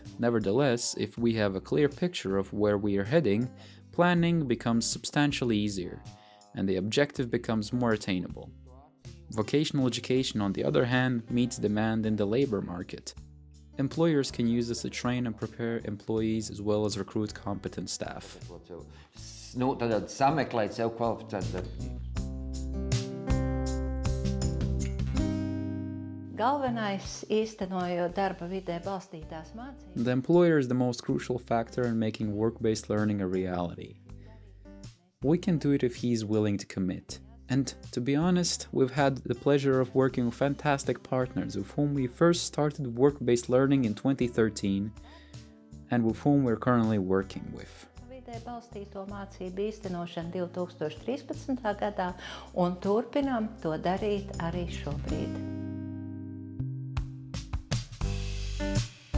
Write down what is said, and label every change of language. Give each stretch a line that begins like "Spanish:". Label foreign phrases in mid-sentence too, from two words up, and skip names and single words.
English: Nevertheless, if we have a clear picture of where we are heading, planning becomes substantially easier, and the objective becomes more attainable. Vocational education, on the other hand, meets demand in the labor market. Employers can use this to train and prepare employees as well as recruit competent staff.
Latvian: Tad sameklēt sev kvalificētu darbinieku. Galvenais īstenojot darba vidē balstītās mācības.
English: The employer is the most crucial factor in making work-based learning a reality. We can do it if he is willing to commit. And to be honest, we've had the pleasure of working with fantastic partners with whom we first started work-based learning in 2013 and with whom we're currently working with.
Latvian: Balstīto mācību īstenošanu 2013. gadā un turpinām to darīt arī šobrīd.